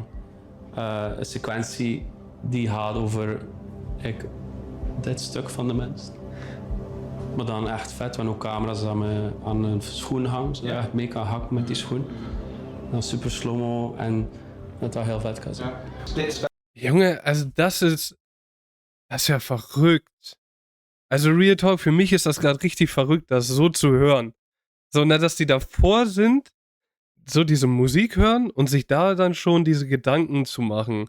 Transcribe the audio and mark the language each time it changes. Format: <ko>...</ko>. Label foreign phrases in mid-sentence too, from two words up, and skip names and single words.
<nl>Een sequentie die gaat over dit stuk van de mens. Maar dan echt vet, want ook camera's aan een schoen hangen, zodat je echt mee kan hakken met die schoen. Dan super slow-mo en dat war heel vet kan zijn.</nl> <de>Junge, also das ist ja verrückt. Also</de> <en>Real Talk,</en> <de>für mich ist das gerade richtig verrückt, das so zu hören. So, na, dass die davor sind, so diese Musik hören und sich da dann schon diese Gedanken zu machen.</de>